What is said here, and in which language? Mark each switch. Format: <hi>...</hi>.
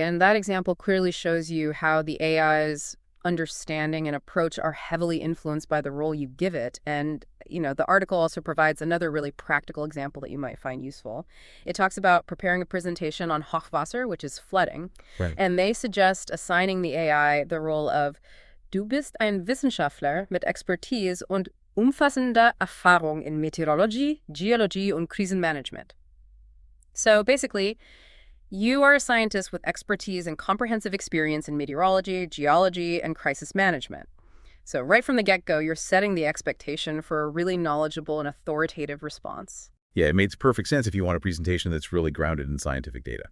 <en>And that example clearly shows you how the AI's understanding and approach are heavily influenced by the role you give it. And, the article also provides another really practical example that you might find useful. It talks about preparing a presentation on Hochwasser, which is flooding. Right. And they suggest assigning the AI the role of</en> <de>Du bist ein Wissenschaftler mit Expertise und umfassender Erfahrung in Meteorologie, Geologie und Krisenmanagement.</de> <en>So basically, you are a scientist with expertise and comprehensive experience in meteorology, geology, and crisis management. So right from the get-go, you're setting the expectation for a really knowledgeable and authoritative response. Yeah, it makes perfect sense if you want a presentation that's really grounded in scientific data.</en>